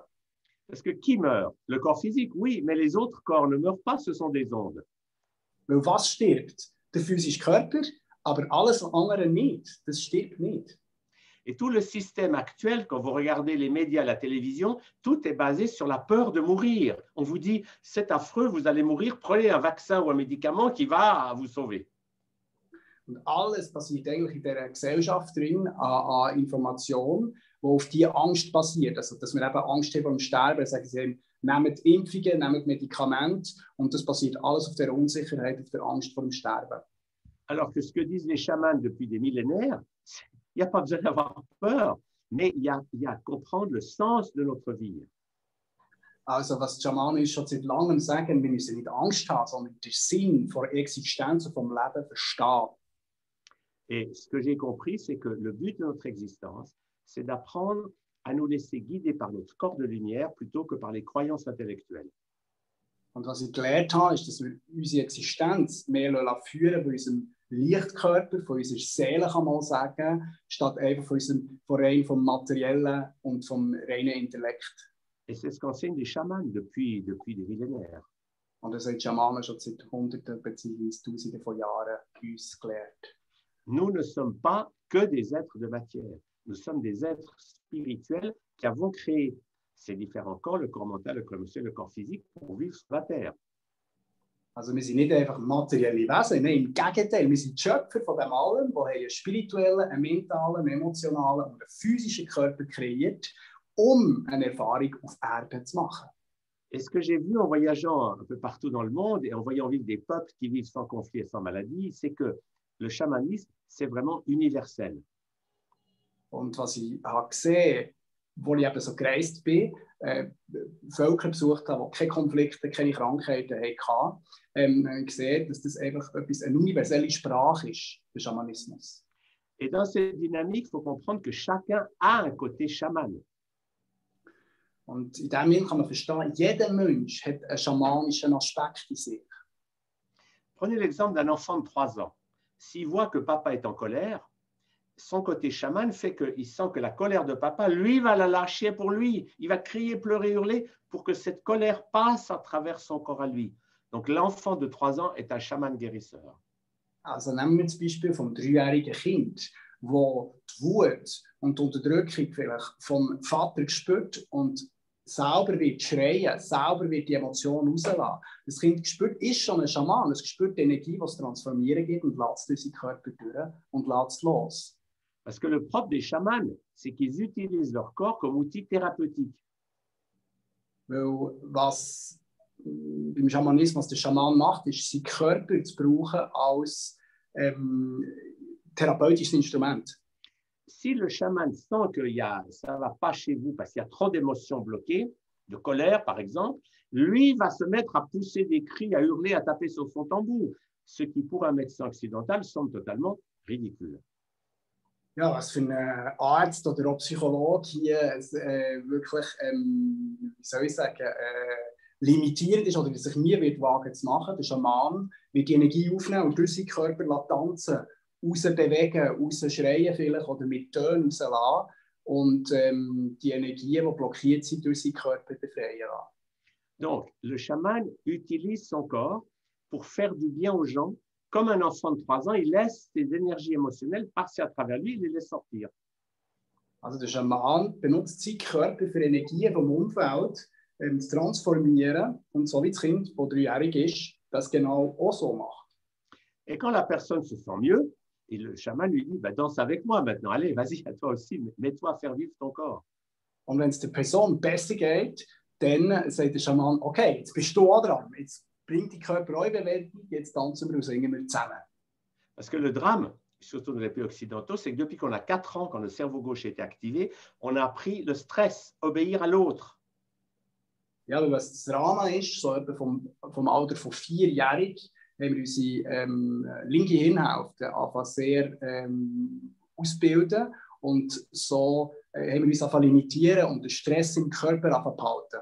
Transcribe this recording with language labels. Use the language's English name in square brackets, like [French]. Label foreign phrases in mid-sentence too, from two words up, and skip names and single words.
[French] Parce que qui meurt? Le corps physique, oui, mais les autres corps ne meurent pas, ce sont des ondes. [German] Weil was stirbt? Der physische Körper, aber alles andere nicht. Das stirbt nicht. [French] Et tout le système actuel, quand vous regardez les médias, la télévision, tout est basé sur la peur de mourir. On vous dit, c'est affreux, vous allez mourir, prenez un vaccin ou un médicament qui va vous sauver. [German] Und alles basiert eigentlich in dieser Gesellschaft drin an Informationen, die auf diese Angst basiert. Also, dass wir eben Angst haben vor dem Sterben, sagen sie, nehmt Impfungen, nehmt Medikamente und das basiert alles auf der Unsicherheit, auf der Angst vor dem Sterben. [French] Alors que ce que disent les chamans depuis des millénaires, il n'y a pas besoin d'avoir peur, mais il y a à comprendre le sens de notre vie. [German] Also was die Schamanen schon seit langem sagen, wir müssen nicht Angst haben, sondern den Sinn von der Existenz und vom Leben verstehen. [French] Et ce que j'ai compris, c'est que le but de notre existence, c'est d'apprendre à nous laisser guider par notre corps de lumière plutôt que par les croyances intellectuelles. [German] Und was ich gelernt habe, ist, dass wir unsere Existenz mehr führen von unserem Lichtkörper, von unserer Seele, kann man sagen, statt einfach vom Materiellen und vom reinen Intellekt. [French] Et c'est ce qu'enseignent les chamans depuis des millénaires. [German] Und das haben die Schamanen schon seit Hunderten bzw. Tausenden von Jahren uns gelehrt. [French] Nous ne sommes pas que des êtres de matière. Nous sommes des êtres spirituels qui avons créé ces différents corps, le corps mental, le corps émotionnel, le corps physique, pour vivre sur la Terre. [German] Also wir sind nicht einfach materielle Wesen, nein, im Gegenteil, wir sind die Schöpfer von dem allem, die einen spirituellen, einen mentalen, einen emotionalen und einen physischen Körper kreiert, um eine Erfahrung auf Erde zu machen. [French] Et ce que j'ai vu en voyageant un peu partout dans le monde et en voyant vivre des peuples qui vivent sans conflit et sans maladie, c'est que le chamanisme, c'est vraiment universel. [German] Und was ich habe gesehen, wo ich eben so gereist bin, Völker besucht habe, die keine Konflikte, keine Krankheiten hatten, habe ich gesehen, dass das einfach eine universelle Sprache ist, der Schamanismus. [French] Et dans cette dynamique, il faut comprendre que chacun a un côté chaman. [German] Und in dem Sinne kann man verstehen, jeder Mensch hat einen schamanischen Aspekt in sich. [French] Prenez l'exemple d'un enfant de 3 ans. S'il voit que papa est en colère, son côté chaman fait qu'il sent que la colère de papa, lui, va la lâcher pour lui. Il va crier, pleurer, hurler pour que cette colère passe à travers son corps à lui. Donc l'enfant de 3 ans est un chaman guérisseur. [German] Also nehmen wir das Beispiel vom 3-jährigen Kind, wo die Wut und die Unterdrückung vielleicht vom Vater spürt und selber wird schreien, selber wird die Emotion rauslassen. Das Kind spürt, ist schon ein Schaman, es spürt die Energie, die es transformieren gibt und lässt es in seinen Körper durch und lässt es los. [French] Parce que le propre des chamans, c'est qu'ils utilisent leur corps comme outil thérapeutique. [German] Weil was beim Schamanismus der Schaman macht, ist, seinen Körper zu brauchen als therapeutisches Instrument. [French] Si le chaman sent que ça ne va pas chez vous parce qu'il y a trop d'émotions bloquées, de colère par exemple, lui va se mettre à pousser des cris, à hurler, à taper sur son tambour, ce qui pour un médecin occidental semble totalement ridicule. [German] Ja, was für ein Arzt oder auch Psychologe hier wirklich, wie soll ich sagen, limitierend ist oder sich nie wird wagen zu machen. Der Schaman wird die Energie aufnehmen und durch seinen Körper tanzen, rausbewegen, rausschreien vielleicht oder mit Tönen rauslassen und die Energie, die blockiert sind, durch seinen Körper befreien lassen. [French] Donc, le chaman utilise son corps pour faire du bien aux gens. Comme un enfant de 3 ans, il laisse ses énergies émotionnelles passer à travers lui, il les laisse sortir. [German] Also der Schaman benutzt seinen Körper für Energien vom Umfeld zu transformieren und so wie das Kind, das 3-jährig ist, das genau auch so macht. [French] Et quand la personne se sent mieux, et le chaman lui dit, bah, danse avec moi maintenant, allez, vas-y, à toi aussi, mets-toi à faire vivre ton corps. [German] Und wenn es der Person besser geht, dann sagt der Schaman, okay, jetzt bist du auch dran, jetzt bringt die Körper auch in Bewegung, jetzt tanzen wir und singen wir zusammen. [French] Parce que le drame, surtout dans les pays occidentaux, c'est que depuis qu'on a 4 ans, quand le cerveau gauche était activé, on a appris le stress, obéir à l'autre. [German] Ja, weil was das Drama ist, so etwa vom Alter von 4-jährig, haben wir unsere linke Hirnhälfte einfach sehr ausbilden und so haben wir uns einfach limitieren und den Stress im Körper einfach behalten.